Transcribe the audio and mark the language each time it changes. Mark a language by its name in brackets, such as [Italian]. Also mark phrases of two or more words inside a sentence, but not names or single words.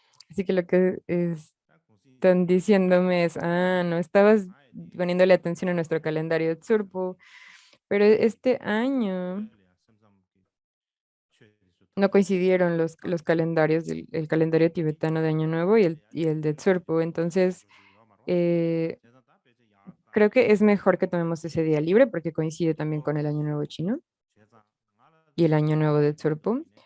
[Spanish] Así que lo que están [Chinese] 但公司已经把 [Spanish] diciéndome es, no estabas 10 poniéndole atención a nuestro calendario de Tsurpo, pero este año no coincidieron los calendarios, el calendario tibetano de Año Nuevo y el de Tsurpo. Entonces, eh, creo que es mejor que tomemos ese día libre porque coincide también con el Año Nuevo chino y el Año Nuevo de Tsurpo.